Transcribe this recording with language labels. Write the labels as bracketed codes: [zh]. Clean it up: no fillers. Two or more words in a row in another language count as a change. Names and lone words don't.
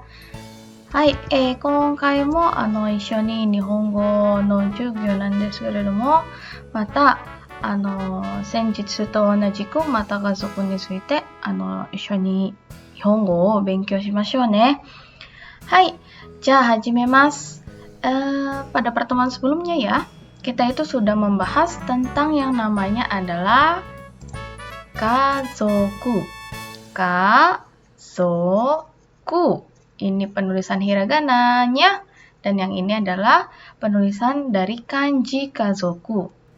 [ja] はい、今回も一緒に日本語の授業なんですけれども、また先日と同じくまた家族について一緒に日本語を勉強しましょうね。Hai,始めます. [id] Pada pertemuan sebelumnya ya, kita itu sudah membahas tentang yang namanya adalah kazoku. Kazoku. Ini penulisan hiragananya, dan yang ini adalah penulisan dari kanji kazoku.